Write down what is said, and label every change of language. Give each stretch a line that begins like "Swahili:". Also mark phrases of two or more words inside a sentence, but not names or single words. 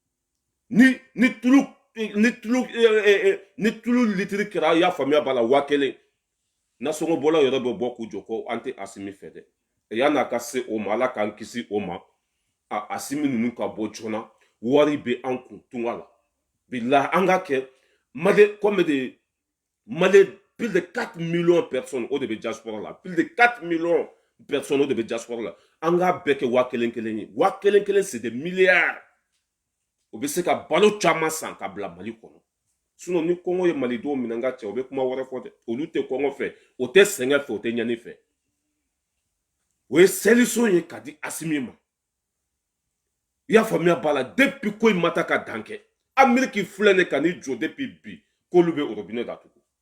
Bambara: ni tulu litiri kɛra i y'a faamuya b'a la 1000 nasɔngɔ bɔlaw yɛrɛ bɛ bɔ k'u jɔ ko an tɛ Assimi fɛ dɛ yan'a ka se o ma Ala k'an kisi o ma Assimi ninnu ka bɔ joona wari bɛ an kun tunga la bilahi an ka kɛ
French: plus de 4 millions de personnes
Bambara: o de bɛ diaspora la
French: plus de 4 millions de personnes
Bambara: o de bɛ diaspora la an k'a bɛɛ kɛ 1000 ye 1000
French: c'est des milliards
Bambara: o bɛ se ka balo caman san ka bila Mali kɔnɔ sinon ni kɔngɔ ye malidenw minɛ n ka cɛ o bɛ kuma wɛrɛ fɔ dɛ olu tɛ kɔngɔ fɛ o tɛ sɛgɛn fɛ o tɛ ɲani fɛ o ye solution ye ka di Assimi ma i y'a faamuya b'a la depuis ko in ma taa ka dan kɛ Amérique filɛ ne ka n'i jɔ depuis bi k'olu bɛ robinet datugu